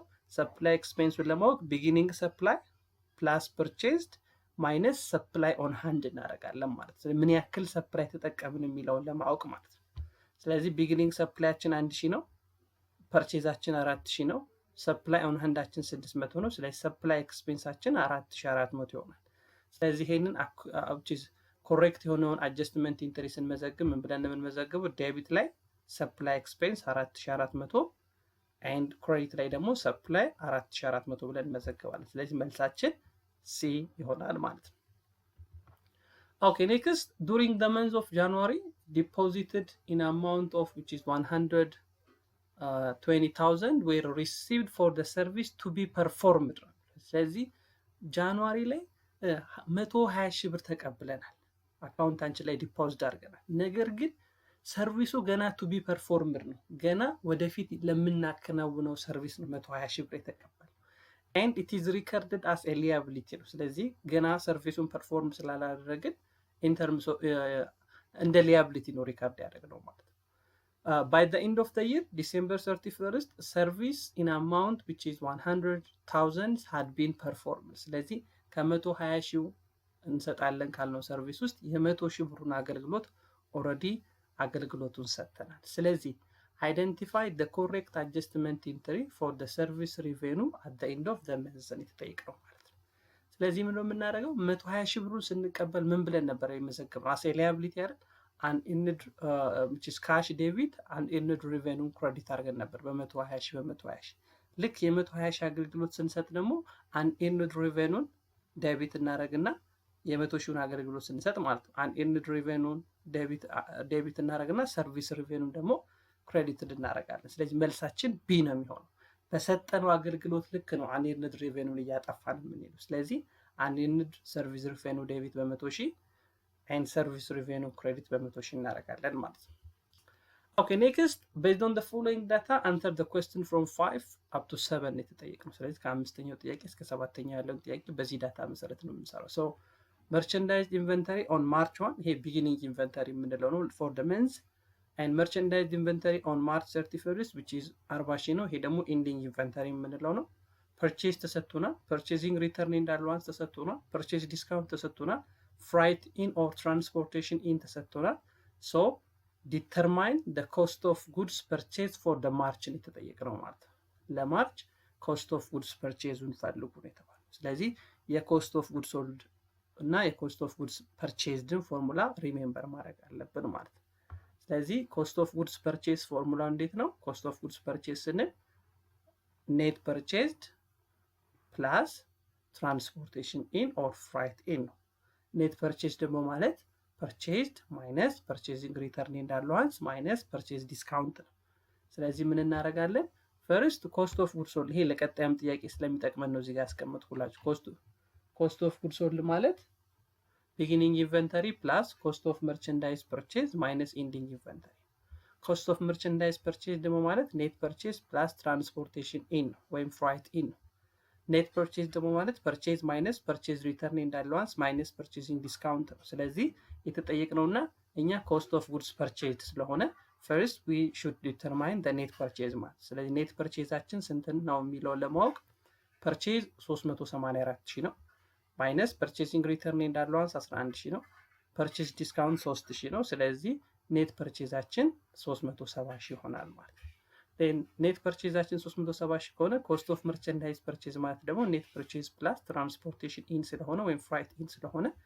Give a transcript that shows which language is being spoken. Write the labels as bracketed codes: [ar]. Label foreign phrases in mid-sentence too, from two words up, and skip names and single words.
[en] supply expense [am] ለማወቅ [en] beginning supply plus purchased minus supply on hand [am] እናደርጋለን ማለት ነው። ምን ያክል ሰፕላይ ተጠቀምን የሚለውን ለማወቅ ማለት ነው። ስለዚህ [en] beginning supply [am] 1,000 ነው፣ ፐርቼዛችን 4,000 ነው፣ [en] supply on hand [am] 600 ነው። ስለዚህ [en] supply expense [am] 4,400 ይሆናል። ስለዚህ ይሄንን ኮሬክት የሆነውን [en] adjustment entry [am] ስንመዘግብ ምን ብለን የምንመዘግበው? ዴቢት ላይ [en] supply expense 4,400 and [am] ክሬዲት ላይ ደግሞ ሰፕላይ 4,400 ብለን እንመዘግባለን። ስለዚህ መልሳችን ሲ ይሆናል ማለት ነው። [en] Okay, next, during the month of January deposited in amount of which is 120,000 were received for the service to be performed. [am] ስለዚህ ጃንዋሪ ላይ 120,000 ብር ተቀብለናል፣ አካውንታችን ላይ ዲፖዚት አድርገናል። ነገር ግን ሰርቪሱ ገና [en] to be performed [am] ነው፣ ገና ወደፊት ለምናከናውነው ሰርቪስ ነው 120,000 ብር የተቀበለው [en] and it is recorded as a liability [am] ነው። ስለዚህ ገና ሰርቪሱን ፐርፎርም ስላላደረግን [en] in terms of [am] እንደ ሊያቢሊቲ ነው ሪካርድ ያደረግነው ማለት ነው። [en] by the end of the year December 31st service in amount which is 100,000 had been performed [am] ስለዚህ ከ120 ሺህ እንሰጣለን ካልነው ሰርቪስ ውስጥ የ100 ሺህ ብሩን አገልግሎት ኦልሬዲ አገልግሎቱን ሰጥተናል። ስለዚህ [en] identify the correct adjustment entry for the service revenue at the end of the month [am] ነው የተጠየቀው ማለት ነው። ስለዚህ ምን ነው የምናደርገው 120 ሺህ ብሩን ስንቀበል ምን ብለን ነበር የመዘገብነው [en] as a liability [am] አይደል [en] unearned which is cash debit unearned revenue credit [am] አድርገን ነበር በ120 ሺህ ልክ የ120 ሺህ አገልግሎት ስንሰጥ ደግሞ [en] unearned revenue [am] ዴቢት እናደርግና የ100 ሺውን አገልግሎት ስንሰጥ ማለት ነው [en] unearned revenue [am] ዴቢት እናደርግና [en] service revenue [am] ደግሞ ክሬዲትድ እናደርጋለን። ስለዚህ መልሳችን ቢ ነው የሚሆነው። በሰጠነው አገልግሎት ልክ ነው [en] unearned revenue [am] እያጠፋን የምንሄደው። ስለዚህ [en] unearned service revenue [am] ዴቢት በ100 ሺህ [en] and service revenue credit [am] በ100 ሺህ እናደርጋለን ማለት ነው። [en] Okay, next, based on the following data, answer the question from 5 up to 7 [am] የተጠየቅነው። ስለዚህ ከአምስተኛው ጥያቄ እስከ ሰባተኛው ያለውን ጥያቄ በዚህ ዳታ መሰረት ነው የምንሰራው። [en] So, merchandise inventory on March 1 [am] ይሄ [en] beginning inventory [am] የምንለው ነው [en] for the month, and merchandise inventory on March 31st which is 40 ሺህ [am] ነው። ይሄ ደግሞ [en] ending inventory [am] የምንለው ነው። purchase ተሰጥቶናል፣ [en] purchasing return and allowance [am] ተሰጥቶናል፣ [en] purchase discount [am] ተሰጥቶናል፣ [en] freight in or transportation in [am] ተሰጥቶናል። [en] So determine the cost of goods purchased for the March [am] ነው የተጠየቅነው ማለት ነው። ለማርች [en] cost of goods purchase-ን [am] ፈልጉ ነው የተባለው። ስለዚህ [en] የcost of goods sold [am] እና [en] የcost of goods purchased-ን [am] ፎርሙላ ሪሜምበር ማድረግ አለብን ማለት ነው። ስለዚህ [en] cost of goods purchase [am] ፎርሙላ እንዴት ነው? [en] cost of goods purchase ስንል net purchased plus transportation in or freight in ነው። net purchase [am] ደግሞ ማለት [en] purchased minus purchasing return and allowance minus purchase discount [am] ነው። ስለዚህ ምን እናደርጋለን? [en] first cost of goods sold [am] ይሄ ለቀጣይም ጥያቄ ስለሚጠቅመን ነው እዚህ ጋር ያስቀመጥኩላችሁ። [en] cost of goods sold ማለት beginning inventory plus cost of merchandise purchase minus ending inventory. cost of merchandise purchase [am] ደግሞ ማለት [en] net purchase plus transportation in ወይም freight in ነው። net purchase ደግሞ ማለት purchase minus purchase return and allowance minus purchasing discount [am] ነው። ስለዚህ የተጠየቅነውና እኛ [en] cost of goods purchase ስለሆነ first we should determine the net purchase [am] ማለት። ስለዚህ ኔት ፐርቼዛችን ስንት ነው የሚለውን ለማወቅ ፐርቼዝ 384 ሺህ ነው [en] minus purchasing return and allowance [am] 11 ሺህ ነው፣ [en] purchase discount [am] 3 ሺህ ነው። ስለዚህ ኔት ፐርቼዛችን 370 ሺህ ይሆናል ማለት ነው። ኔት ፐርቼዛችን 370 ሺህ ከሆነ [en] cost of merchandise purchase [am] ማለት ደግሞ [en] net purchase plus transportation in [am] ስለሆነ ወይም [en] freight in [am] ስለሆነ